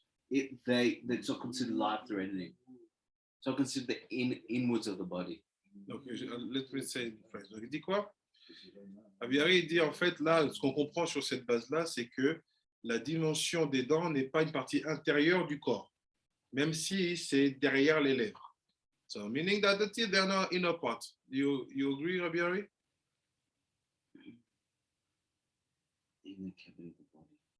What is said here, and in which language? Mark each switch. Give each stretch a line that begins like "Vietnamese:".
English: It's not considered life-threatening. It's not considered the inwards of the body. Donc, let me say in French.
French: Donc, il dit quoi? Abiyari dit en fait là, ce qu'on comprend sur cette base-là, c'est que la dimension des dents n'est pas une partie intérieure du corps, même si c'est derrière les lèvres.
English: So, meaning that the teeth, they're not inner part. You agree, Abiyari? Inner cavity of the body.